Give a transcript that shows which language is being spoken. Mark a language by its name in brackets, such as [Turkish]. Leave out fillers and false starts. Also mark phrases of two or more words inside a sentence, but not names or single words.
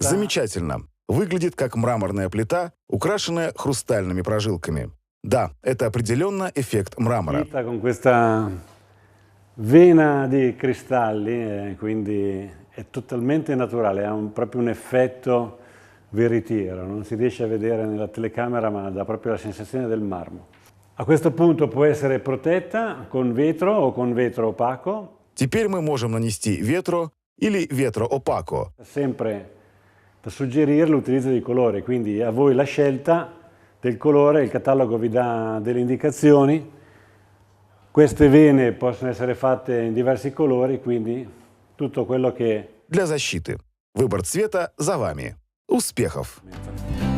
[Russian] Замечательно. Выглядит как мраморная плита, украшенная хрустальными прожилками. Да, это определенно эффект мрамора. [Italian] Con questa vena di cristalli, quindi è totalmente naturale, ha proprio un effetto veritiero, non si riesce a vedere nella telecamera ma dà proprio la sensazione del marmo. A questo punto può essere protetta con vetro o con vetro opaco. [Russian] Teперь мы можем нанести ветро или [Italian] vetro opaco. Sempre da suggerire l'utilizzo di colori, quindi a voi la scelta del colore, il catalogo vi dà delle indicazioni. Queste vene possono essere fatte in diversi colori, quindi tutto quello che... [Russian] Для защиты. Выбор цвета за вами. Успехов!